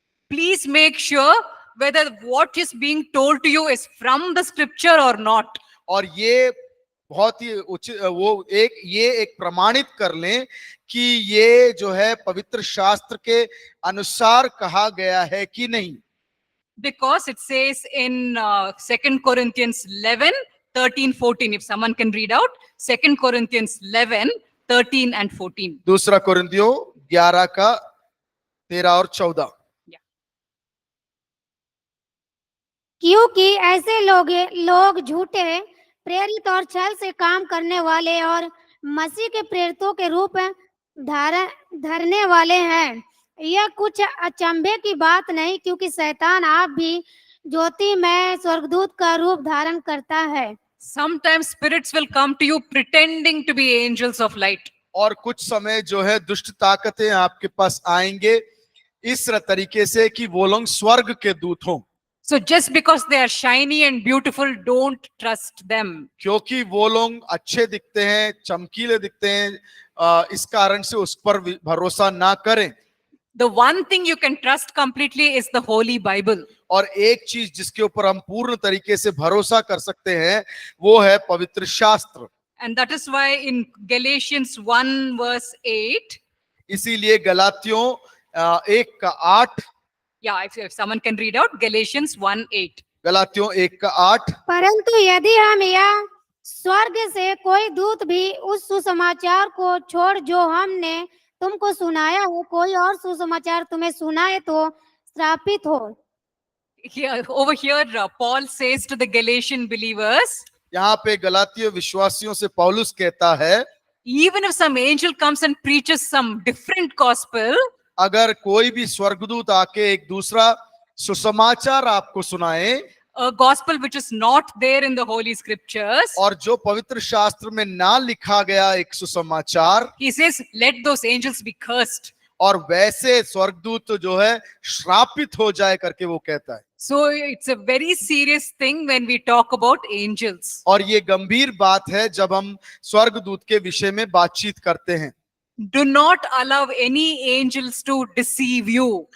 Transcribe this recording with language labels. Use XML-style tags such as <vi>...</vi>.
<en>Please make sure whether what is being told to you is from the scripture or not.</en> <hi>और ये बहुत ही ये एक प्रमाणित कर लें कि ये जो है पवित्र शास्त्र के अनुसार कहा गया है कि नहीं.</hi> <en>Because it says in 2 Corinthians 11:13-14, if someone can read out 2 Corinthians 11:13 and 14.</en> <hi>दूसरा कोरिन्थियों 11:13 और 14. क्योंकि ऐसे लोग झूठे प्रेरित और छल से काम करने वाले और मसीह के प्रेरितों के रूप धरने वाले हैं. यह कुछ अचंभे की बात नहीं, क्योंकि शैतान आप भी ज्योति में स्वर्गदूत का रूप धारण करता है.</hi> <en>Sometimes spirits will come to you pretending to be angels of light.</en> <hi>और कुछ समय जो है दुष्ट ताकतें आपके पास आएंगे इस तरीके से कि वो लोग स्वर्ग के दूत हों,</hi> <en>So just because they are shiny and beautiful, don't trust them.</en> <hi>क्योंकि वो लोग अच्छे दिखते हैं, चमकीले दिखते हैं, इस कारण से उस पर भरोसा ना करें।</hi> <en>The one thing you can trust completely is the Holy Bible.</en> <hi>और एक चीज जिसके ऊपर हम पूर्ण तरीके से भरोसा कर सकते हैं वो है पवित्र शास्त्र।</hi> <en>And that is why in Galatians 1 verse 8,</en> <hi>इसीलिए गलातियों 1:8,</hi> <en>yeah, if someone can read out Galatians 1:8.</en> <hi>गलातियों 1:8, परंतु यदि हम या स्वर्ग से कोई दूत भी उस सुसमाचार को छोड़ जो हमने तुमको सुनाया हो, कोई और सुसमाचार तुम्हें सुनाए तो श्रापित हो।</hi> <en>Here, over here, Paul says to the Galatian believers,</en> <hi>यहाँ पे गलातियों विश्वासियों से पौलुस कहता है,</hi> <en>even if some angel comes and preaches some different gospel,</en> <hi>अगर कोई भी स्वर्गदूत आके एक दूसरा सुसमाचार आपको सुनाए,</hi> <en>a gospel which is not there in the Holy Scriptures,</en> <hi>और जो पवित्र शास्त्र में ना लिखा गया एक सुसमाचार,</hi> <en>he says, let those angels be cursed.</en> <hi>और वैसे स्वर्गदूत जो है श्रापित हो जाए करके वो कहता है।</hi> <en>So it's a very serious thing when we talk about angels.</en> <hi>और ये गंभीर बात है जब हम स्वर्गदूत के विषय में बातचीत करते हैं।</hi> <en>Do not allow any angels to deceive you.</en>